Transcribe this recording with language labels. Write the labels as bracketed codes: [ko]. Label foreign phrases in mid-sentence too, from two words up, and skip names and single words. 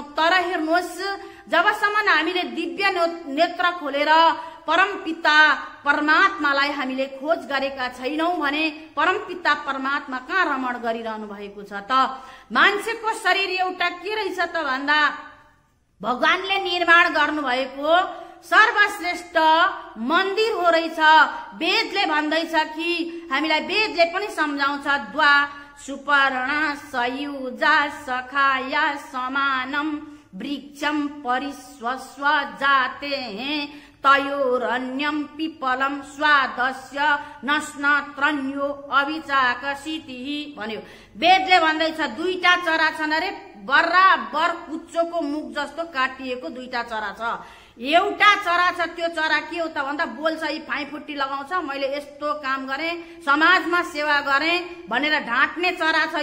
[ne] तर हेर्नुहोस्, जबसम्म हामीले दिव्य नेत्र खोलेर परमपिता परमात्मालाई हामीले खोज गरेका छैनौं भने परमपिता परमात्मा कहाँ रमण गरिरहनु भएको छ त? मान्छेको शरीर एउटा के रहेछ त भन्दा भगवानले निर्माण गर्नुभएको सर्वश्रेष्ठ मन्दिर हो रहेछ। वेदले भन्दैछ कि हामीलाई वेदले पनि सम्झाउँछ, [sa] द्वा सुपर्ण सयुजा सखाया समानम वृक्षम परिस्वस्व जाते तयोरन्यम पिपलम स्वादस्य नस्नत्रन्यो अभिचाकसिति भन्यो। [ne] वेदले भन्दैछ दुईटा चरा छन् अरे, बराबर कुच्चोको मुख जस्तो काटिएको दुईटा चरा छ। एउटा चरा छ, त्यो चरा के हो त भन्दा बोल्छ, यी फाइफुट्टी लगाउँछ, मैले यस्तो काम गरेँ, समाजमा सेवा गरेँ भनेर ढाँट्ने चरा छ।